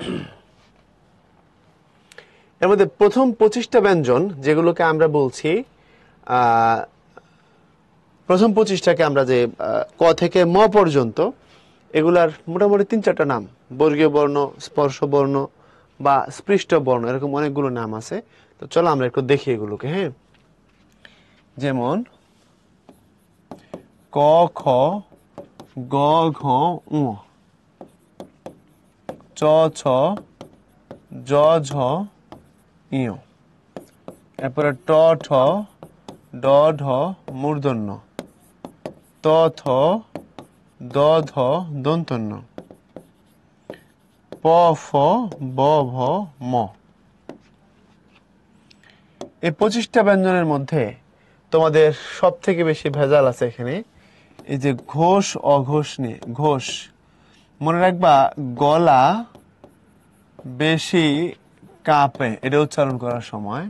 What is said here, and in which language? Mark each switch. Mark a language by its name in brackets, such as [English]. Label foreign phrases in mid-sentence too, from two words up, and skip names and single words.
[Bangla] এর মধ্যে প্রথম 25টা ব্যঞ্জন যেগুলোকে আমরা বলছি, প্রথম 25টাকে আমরা যে ক থেকে ম পর্যন্ত, এগুলার মোটামুটি 3-4টা নাম, বর্গীয় বর্ণ, স্পর্শ বর্ণ বা স্পৃষ্ট বর্ণ, এরকম অনেকগুলো নাম আছে। তো চলো আমরা একটু দেখি এগুলোকে। হ্যাঁ, যেমন ক খ গ ঘ ঙ, চ ছ জ ঝ ঞ, এরপরে ট ঠ ড ঢ মূর্ধন্য, ত থ দ ধ দন্তন্য, প ফ ব ভ ম। এই 25টা ব্যঞ্জনের মধ্যে তোমাদের সব থেকে বেশি ভেজাল আছে এখানে এই যে ঘোষ অঘোষ নিয়ে। ঘোষ মনে রাখবা, গলা বেশি কাঁপে এটা উচ্চারণ করার সময়।